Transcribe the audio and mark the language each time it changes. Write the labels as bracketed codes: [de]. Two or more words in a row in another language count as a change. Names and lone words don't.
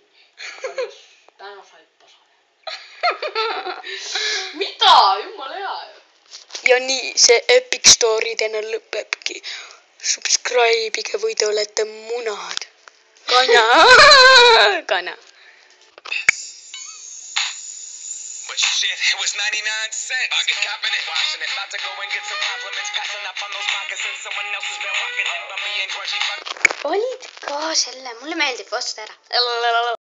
[et] Täna sai pasale. Mida? Jumal hea ju. Ja nii see Epic Story täna lõpebki. Subscribe'ige või te olete munad. Kana. [en] Shit, it was 99 cents. I get copping it, washing it. About to go and get some compliments. Passing up on those moccasins. Someone else has been rocking it, but me and grungy. [et] Olid ka selle, mulle meeldib, osta ära.